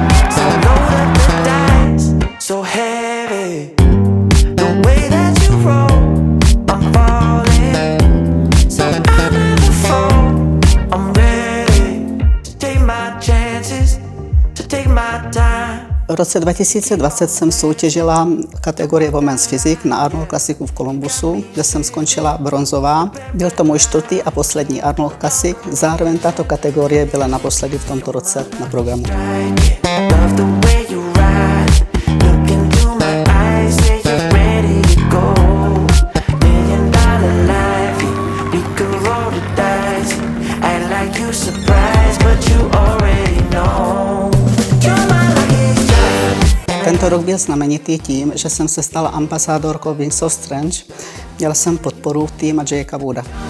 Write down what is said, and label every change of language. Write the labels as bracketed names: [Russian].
[English] So load up the dice, so heavy. The way that you roll, I'm falling. So I never fall, I'm ready to take my chances, to take my time. [Czech] V roce 2020 jsem soutěžila kategorii Women's Physique na Arnold Classicu v Columbusu, kde jsem skončila bronzová. Byl to můj 4. a poslední Arnold Classic, zároveň tato kategorie byla naposledy v tomto roce na programu. [English] Love the way you ride, look into my eyes, say you're ready to go. $1 million life, we could roll the dice. Act like you surprised, but you already know. You're my lucky strike. [Czech] Tento rok byl znamenitý tím, že jsem se stala ambasádorkou Wings of Strength. Měla jsem podporu týma Jakea Wooda.